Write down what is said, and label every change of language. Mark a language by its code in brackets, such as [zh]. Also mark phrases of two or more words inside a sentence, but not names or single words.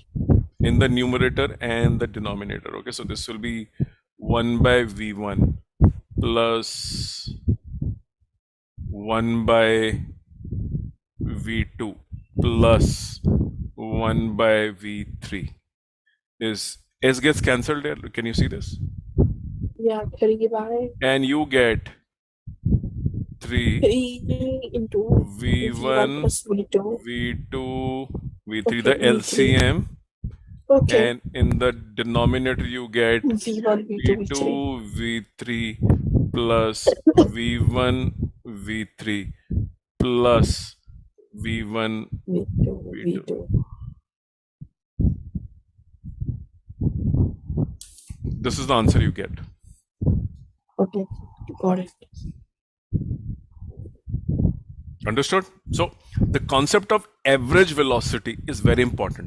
[en] in the numerator and the denominator? Okay, so this will be 1 by v1 plus 1 by v2 plus 1 by v3. Is s gets cancelled there? Can you see this? Yeah. 3 by And you get 3 3 into V1 v1 plus V2. v2 v3, Okay. the V3. LCM, Okay. and in the denominator you get V1, V2, V3. v2 v3 plus v1 v3 plus v1 V2, v2. V2. This is the answer you get. Okay. Got it. Understood? So the concept of average velocity is very important.